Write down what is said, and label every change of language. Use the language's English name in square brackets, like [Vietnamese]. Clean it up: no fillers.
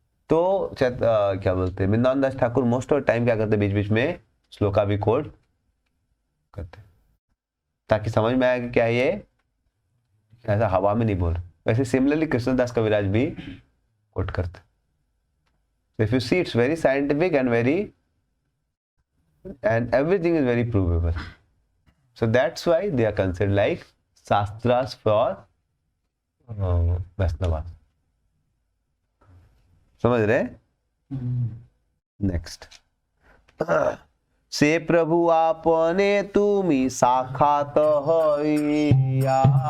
[Hindi] तो क्या बोलते हैं, वृंदावन दास ठाकुर मोस्ट ऑफ टाइम क्या करते, बीच बीच में श्लोका भी कोट करते, ताकि समझ में आए कि क्या ये ऐसा हवा में नहीं बोल रहे। वैसे सिमिलरली कृष्णदास कविराज भी कोट करते। [English] If you see it's very scientific and everything is very provable. So that's why they are considered like shastras for Vaishnavas. [Hindi] समझ रहे? नेक्स्ट, से प्रभु आपने तुमी साक्षात हइया,